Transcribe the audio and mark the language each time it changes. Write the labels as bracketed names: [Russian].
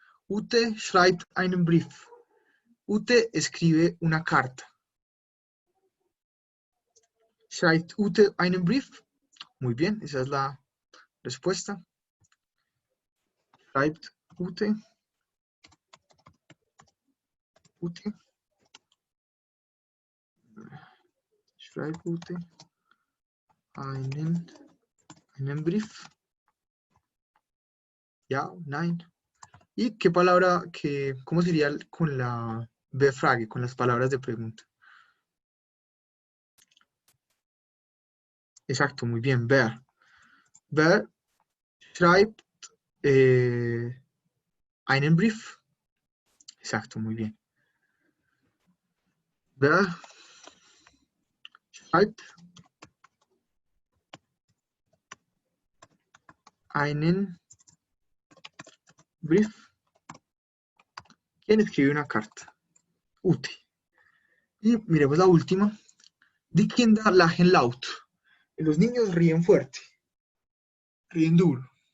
[German] Ute schreibt einen Brief. [Spanish] Ute escribe una carta. [German] Schreibt Ute einen Brief? [Spanish] Muy bien, esa es la respuesta. [German] Schreibt Ute. Ute. Schreibt Ute einen Brief. Ja, nein. [Spanish] ¿Y qué palabra, cómo sería con la Befrage, con las palabras de pregunta? Exacto, muy bien, wer. [German] Wer schreibt einen Brief? [Spanish] Exacto, muy bien. [German] Wer schreibt einen Brief? [Spanish] ¿Quién escribe una carta? Ute. Y miremos la última. [German] Die Kinder lachen laut. [Spanish] Los niños ríen fuerte. ríen duro.